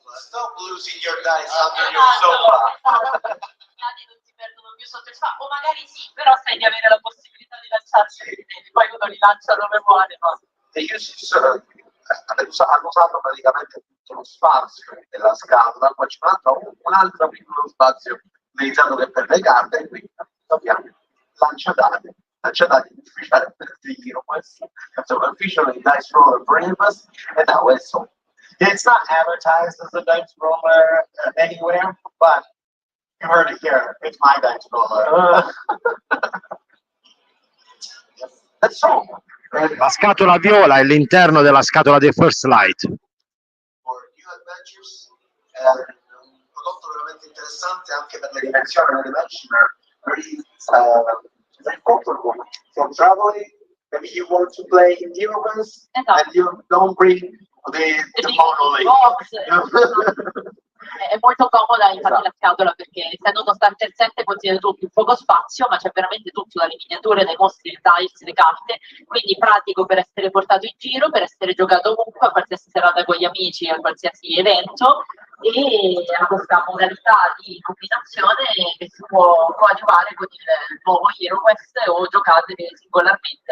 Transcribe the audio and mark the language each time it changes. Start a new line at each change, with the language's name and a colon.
English: stop losing your dice under your sofa.
Italian: I dadi non si perdono più sotto il sofà, o magari sì, però sai di avere la possibilità di lanciarsi, poi uno li lancia dove vuole. Ma... E io hanno usato praticamente tutto lo spazio della scatola, poi c'è un altro piccolo spazio utilizzato per le carte, e quindi abbiamo lanciadati ufficiale per HeroQuest.
English: So officially dice roller breakfast, and now it's so. It's not advertised as a dice roller anywhere, but you heard it here. It's my dice roller. That's so.
Italian: La scatola viola è l'interno della scatola di First Light.
English: For new adventures,
Italian: un prodotto veramente interessante anche per le dimensioni dell'adventure.
English: Very comfortable for traveling. Maybe you want to play in HeroQuest and you don't bring the monolith.
Italian: È molto comoda infatti la scatola, perché essendo uno starter set contiene tutto in poco spazio, ma c'è veramente tutto, dalle miniature, dai mostri, il dice, le carte, quindi pratico per essere portato in giro, per essere giocato ovunque, a qualsiasi serata con gli amici, a qualsiasi evento, e ha questa modalità di combinazione che si può coadiuvare con il nuovo HeroQuest o giocate singolarmente.